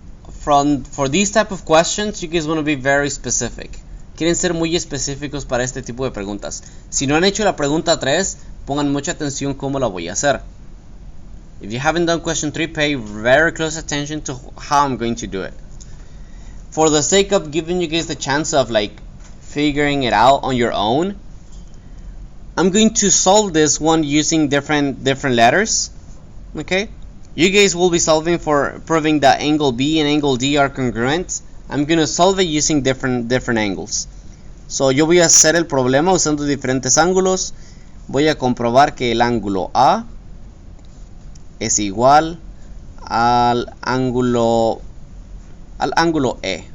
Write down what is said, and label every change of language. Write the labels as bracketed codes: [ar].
[en] For these type of questions, you guys want to be very specific. [es] Quieren ser muy específicos para este tipo de preguntas. Si no han hecho la pregunta 3, pongan mucha atención cómo la voy a hacer. [en] If you haven't done question 3, pay very close attention to how I'm going to do it. For the sake of giving you guys the chance of figuring it out on your own, I'm going to solve this one using different letters. Okay? You guys will be solving for proving that angle B and angle D are congruent. I'm going to solve it using different angles. [es] So yo voy a hacer el problema usando diferentes ángulos. Voy a comprobar que el ángulo A es igual al ángulo E.